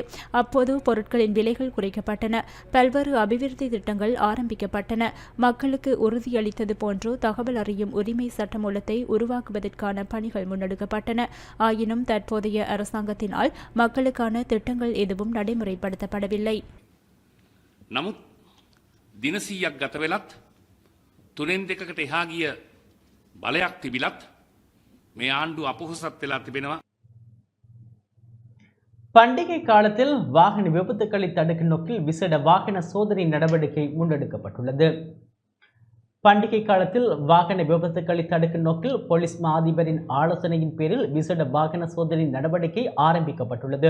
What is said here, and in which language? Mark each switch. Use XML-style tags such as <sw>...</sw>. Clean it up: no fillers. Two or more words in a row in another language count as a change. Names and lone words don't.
<ta>அப்போது பொருட்களின் விலைகள் குறைக்கப்பட்டன. பல்வேறு அபிவிருத்தி திட்டங்கள் ஆரம்பிக்கப்பட்டன. மக்களுக்கு உறுதியளித்தது போன்று தகவல் அறியும் உரிமை சட்டமூலத்தை உருவாக்குவதற்கான பணிகள் முன்னெடுக்கப்பட்டன. ஆயினும் தற்போதைய அரசாங்கத்தினால் மக்களுக்கான திட்டங்கள் எதுவும் நடைமுறைப்படுத்தப்படவில்லை.</ta> <si>නමුත් දින 100ක් ගත වෙලත් 3-2කට එහා ගිය බලයක් තිබිලත් මේ ආණ්ඩුව අපොහොසත් වෙලා තිබෙනවා.</si> <ta>பண்டிகை காலத்தில் வாகன விபத்துக்களை தடுக்கும் நோக்கில் விசேட வாகன சோதனை நடவடிக்கை முன்னெடுக்கப்பட்டுள்ளது. பண்டிகை காலத்தில் வாகன விபத்துக்களை தடுக்கும் நோக்கில் போலீஸ் மா அதிபரின் ஆலோசனையின் பேரில் விசேட வாகன சோதனை நடவடிக்கை ஆரம்பிக்கப்பட்டுள்ளது.</ta>